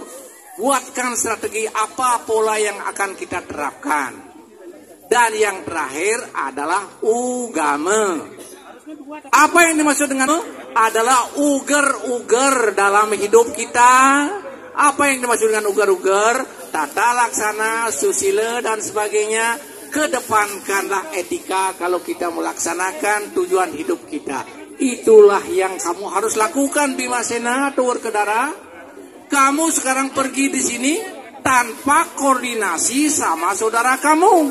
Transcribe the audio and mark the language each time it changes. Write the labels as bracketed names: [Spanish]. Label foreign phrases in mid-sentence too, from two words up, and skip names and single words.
[Indonesian] Buatkan strategi apa pola yang akan kita terapkan. Dan yang terakhir adalah ugama. Apa yang dimaksud dengan adalah uger-uger dalam hidup kita. Apa yang dimaksud dengan uger-uger? Tata laksana, susila dan sebagainya. Kedepankanlah etika kalau kita melaksanakan tujuan hidup kita. Itulah yang kamu harus lakukan Bima Sena, Tuwur Kedara. Kamu sekarang pergi di sini tanpa koordinasi sama saudara kamu.